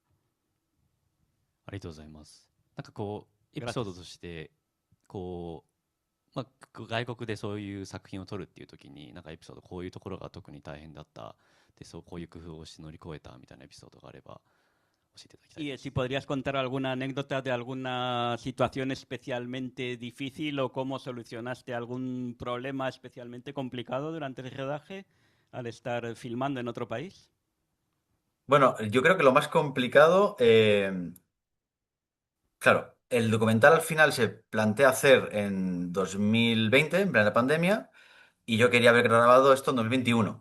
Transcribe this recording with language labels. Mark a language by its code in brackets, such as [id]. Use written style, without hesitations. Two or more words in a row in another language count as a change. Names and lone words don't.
[ja] ありがとうございます。なんかエピソードとして外国でそういう作品を撮るっていう時になんかエピソードこういうところが特に大変だったでこういう工夫をして乗り越えたみたいなエピソードがあれば。 [es] Y si podrías contar alguna anécdota de alguna situación especialmente difícil o cómo solucionaste algún problema especialmente complicado durante el rodaje al estar filmando en otro país. Bueno, yo creo que lo más complicado, claro, el documental al final se plantea hacer en 2020, en plena pandemia, y yo quería haber grabado esto en 2021.